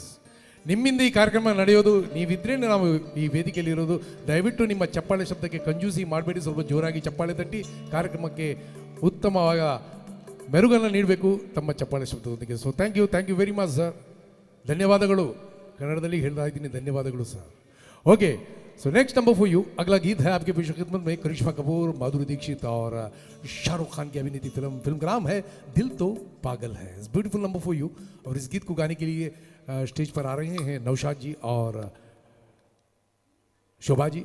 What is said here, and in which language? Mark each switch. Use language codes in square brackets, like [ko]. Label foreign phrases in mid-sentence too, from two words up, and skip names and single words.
[kn] ನಿಮ್ಮಿಂದ ಈ ಕಾರ್ಯಕ್ರಮ ನಡೆಯೋದು, ನೀವಿದ್ರೇ ನಾವು ಈ ವೇದಿಕೆಯಲ್ಲಿ ಇರೋದು. ದಯವಿಟ್ಟು ನಿಮ್ಮ ಚಪ್ಪಾಳೆ ಶಬ್ದಕ್ಕೆ ಕಂಜೂಸಿ ಮಾಡಬೇಡಿ, ಸ್ವಲ್ಪ ಜೋರಾಗಿ ಚಪ್ಪಾಳೆ ತಟ್ಟಿ ಕಾರ್ಯಕ್ರಮಕ್ಕೆ ಉತ್ತಮವಾದ ಮೆರುಗನ್ನು ನೀಡಬೇಕು ತಮ್ಮ ಚಪ್ಪಾಳೆ ಶಬ್ದದೊಂದಿಗೆ. [en] so thank you very much sir. ಧನ್ಯವಾದಗಳು. [kn] ಕನ್ನಡದಲ್ಲಿ ಹೇಳ್ತಾ ಇದ್ದೀನಿ, ಧನ್ಯವಾದಗಳು ಸರ್. [en] okay, so next number for you, [hi] अगला गीत है आपके पेश खिदमत में करिश्मा कपूर, माधुरी दीक्षित और शाहरुख खान की अभिनीत फिल्म का नाम है दिल तो पागल है. [en] it's beautiful number for you. [hi] और इस गीत को गाने के लिए स्टेज पर आ रहे हैं नौशाद जी और शोभा जी.